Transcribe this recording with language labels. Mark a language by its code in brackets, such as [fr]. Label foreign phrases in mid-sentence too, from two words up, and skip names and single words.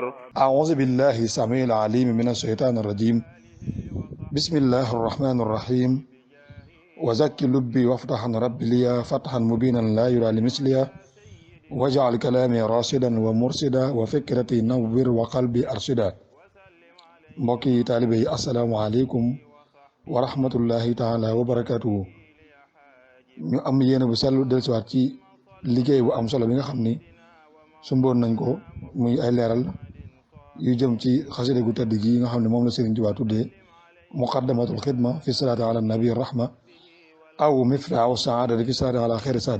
[ar] أعوذ بالله السميع العليم من الشيطان الرجيم. بسم الله الرحمن الرحيم. وزكي لبي وافتح ربي لي فتحا مبينا لا يرى لمثلها واجعل كلامي راشدا ومرشدا وفكرتي نور وقلبي أرشدا. [wo] mbokki taalibe yi [ar] السلام عليكم ورحمة الله تعالى وبركاته. [wo] ñu am yéene bu sellu dellusiwaat ci liggéey bu am solo bi nga xam ni sumboon nañ ko muy ay leeral yu jëm ci xasida gu tedd gi nga xam ne moom la Sëriñ Tuubaa tuddee muqaddamatul xidma fi salaati ala nabi rahma aw miftaahu saadati fi salaati ala xeeri saada.